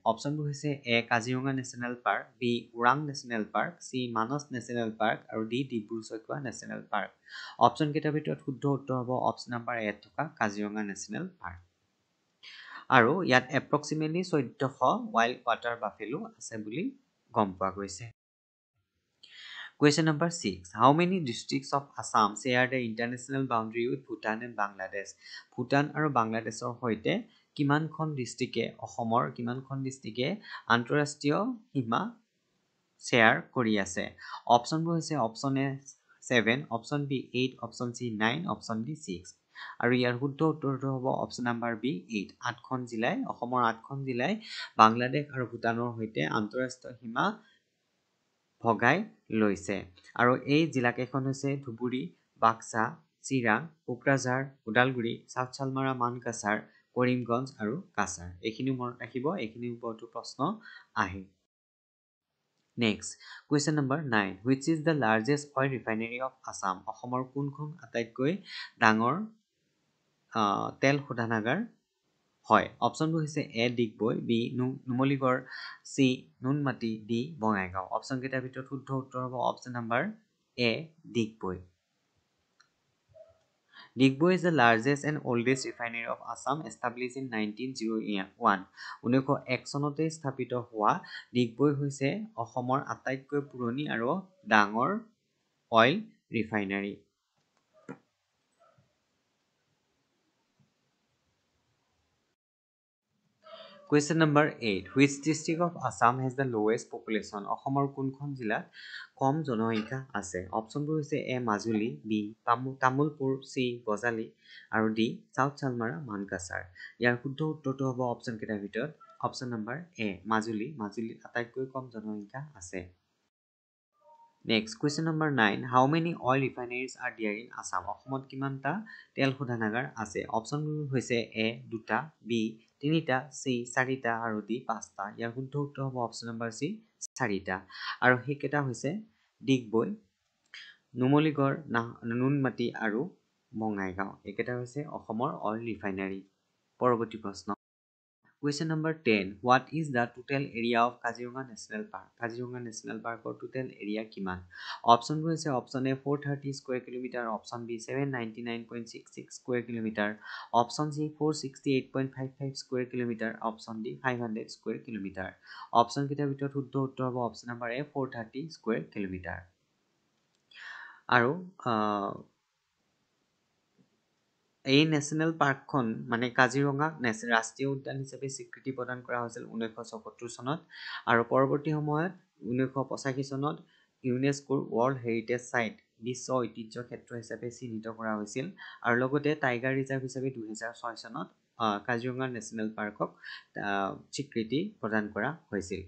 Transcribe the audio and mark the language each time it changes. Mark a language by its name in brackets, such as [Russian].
[Assamese] অপচনবোৰ হৈছে এ Kaziranga national park, B Orang national park, C মানস national park আৰু D Dibru-Saikhowa national park. Option কেইটাৰ ভিতৰত শুদ্ধ উত্তৰ হ'ব অপচন নম্বৰ এ থকা কাজিৰঙা নেশ্যনেল পাৰ্ক। আৰু ইয়াত এপ্ৰক্সিমেটলি 1400 ৱাইল্ড ৱাটাৰ বাফেলো আছে বুলি গম পোৱা গৈছে। [English] Question number 6. How many districts of Assam share the international boundary with Bhutan and Bangladesh? [Assamese] Bhutan আৰু বাংলাদেশৰ সৈতে কিমানখন ডিস্ট্ৰিক্টে অসমৰ কিমানখন ডিস্ট্ৰিক্টে আন্তঃৰাষ্ট্ৰীয় সীমা শ্বেয়াৰ কৰি আছে? অপচনবোৰ হৈছে অপচন এ 7, option B 8, option C 9, option D 6। আৰু ইয়াৰ শুদ্ধ উত্তৰটো হ'ব অপচন নম্বৰ বি 8, 8খন জিলাই অসমৰ 8খন জিলাই বাংলাদেশ আৰু ভূটানৰ সৈতে আন্তঃৰাষ্ট্ৰীয় সীমা ভগাই লৈছে। আৰু এই জিলাকেইখন হৈছে ধুবুৰী, বাক্সা, চিৰাং, কোকৰাঝাৰ, ওদালগুৰি, চাউথ চালমাৰা, মানকাছাৰ, কৰিমগঞ্জ আৰু কাছাৰ। এইখিনি মনত ৰাখিব, এইখিনিৰ ওপৰতো প্ৰশ্ন আহে। [English] Next question number 9 which is the largest oil refinery of Assam? [Assamese] অসমৰ কোনখন আটাইতকৈ ডাঙৰ তেল শোধনাগাৰ হয়? অপচনবোৰ হৈছে এ Digboi, B Numaligarh, C Noonmati, D Bongaigaon. Option কেইটাৰ ভিতৰত শুদ্ধ উত্তৰ হ'ব option number A Digboi. [English] Digboi is the largest and oldest refinery of Assam, established in 1901. [Assamese] 1901 চনতে স্থাপিত হোৱা ডিগবৈ হৈছে অসমৰ আটাইতকৈ পুৰণি আৰু ডাঙৰ oil refinery. [English] Question number 8. Which district of Assam has the lowest population? [Assamese] অসমৰ কোনখন জিলাত কম জনসংখ্যা আছে? অপশ্যনবোৰ হৈছে এ মাজুলী, বি তামুলপুৰ, চি বজালী আৰু ডি চাউথ চালমাৰা মানকাছাৰ। ইয়াৰ শুদ্ধ উত্তৰটো হ'ব অপশ্যন কেইটাৰ ভিতৰত অপশ্যন নম্বৰ এ মাজুলী। মাজুলীত আটাইতকৈ কম জনসংখ্যা আছে। [English] Next, question number 9. How many oil refineries are there in Assam? [Assamese] অসমত কিমানটা তেল শোধনাগাৰ আছে? অপশ্যনবোৰ হৈছে এ দুটা, বি তিনিটা, চি চাৰিটা আৰু ডি পাঁচটা। ইয়াৰ শুদ্ধ উত্তৰ হ'ব অপশ্যন নম্বৰ চি চাৰিটা। আৰু সেইকেইটা হৈছে ডিগবৈ, নুমলীগড়, নুনমাটি আৰু বঙাইগাঁও। এইকেইটা হৈছে অসমৰ অইল ৰিফাইনাৰী। পৰৱৰ্তী প্ৰশ্ন। [English] Question number 10. What is the total area of Kaziranga National Park? Kaziranga National Park or total area [Assamese] কিমান? [English] Option হৈছে option A 430 square kilometer, option B 799.66 square kilometer, option C 468.55 square kilometer, option D 500 square kilometer. Option [Assamese] কেইটাৰ ভিতৰত শুদ্ধ উত্তৰ হ'ব [English] option number A 430 square kilometer. [Assamese] আৰু এই national পাৰ্কখন মানে কাজিৰঙাক ৰাষ্ট্ৰীয় উদ্যান হিচাপে স্বীকৃতি প্ৰদান কৰা হৈছিল 1974 চনত আৰু পৰৱৰ্তী সময়ত 1985 চনত ইউনেস্কোৰ ৱৰ্ল্ড হেৰিটেজ সাইট বিশ্ব ঐতিহ্য ক্ষেত্ৰ হিচাপে চিহ্নিত কৰা হৈছিল আৰু লগতে টাইগাৰ ৰিজাৰ্ভ হিচাপে 2006 চনত কাজিৰঙা নেশ্যনেল পাৰ্কক স্বীকৃতি প্ৰদান কৰা হৈছিল।